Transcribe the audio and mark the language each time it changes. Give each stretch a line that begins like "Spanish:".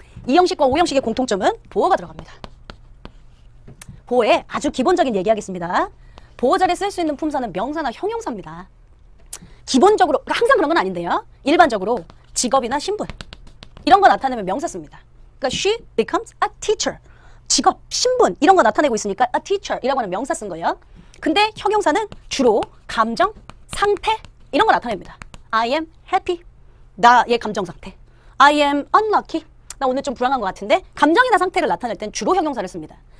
Korean: 2형식과 5형식의 공통점은 보어가 들어갑니다. 보어에 아주 기본적인 얘기하겠습니다. 보어 자리에 쓸 수 있는 품사는 명사나 형용사입니다. 기본적으로 그러니까 항상 그런 건 아닌데요. 일반적으로 직업이나 신분 이런 거 나타내면 명사 씁니다. 그러니까
English: she becomes a teacher.
Korean: 직업, 신분 이런 거 나타내고 있으니까
English: a teacher
Korean: 이라고 하는 명사 쓴 거예요. 근데 형용사는 주로 감정, 상태 이런 거 나타냅니다.
English: I am happy.
Korean: 나의 감정 상태.
English: I am unlucky.
Korean: 나 오늘 좀 불안한 것 같은데 감정이나 상태를 나타낼 땐 주로 형용사를 씁니다.